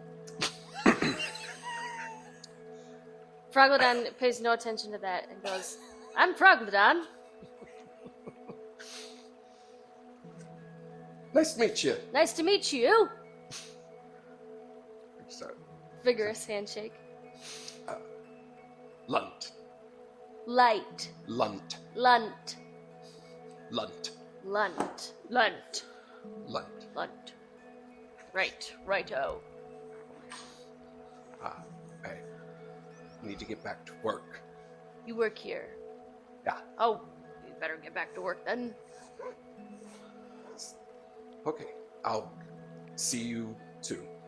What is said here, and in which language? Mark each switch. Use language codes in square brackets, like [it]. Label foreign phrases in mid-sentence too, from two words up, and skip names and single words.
[en] Frogledon pays no attention to that and goes, I'm Frogledon. Nice to meet you. Nice to meet you. Sorry. Vigorous handshake. Lunt. Light. Lunt. Lunt. Lunt. Lunt. Lunt. Lunt. Lunt. Right. Righto. I need to get back to work. You work here. Yeah. Oh, you better get back to work then. Okay. I'll see you soon.